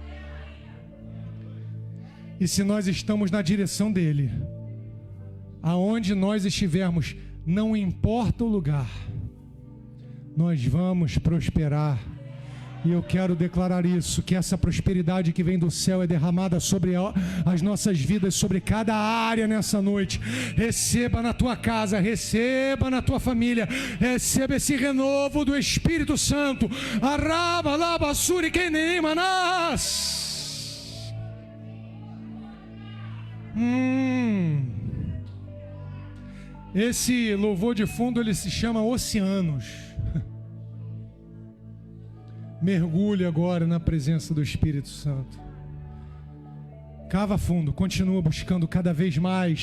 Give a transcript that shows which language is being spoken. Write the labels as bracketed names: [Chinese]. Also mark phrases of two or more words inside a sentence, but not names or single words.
[Portuguese] E se nós estamos na direção dele, aonde nós estivermos, não importa o lugar, nós vamos prosperar. E eu quero declarar isso, que essa prosperidade que vem do céu é derramada sobre as nossas vidas, sobre cada área nessa noite. Receba na tua casa, receba na tua família, receba esse renovo do Espírito Santo. Araba, laba, suri, kenem, manás. Esse louvor de fundo, ele se chama Oceanos. Mergulhe agora na presença do Espírito Santo. Cava fundo, continua buscando cada vez mais.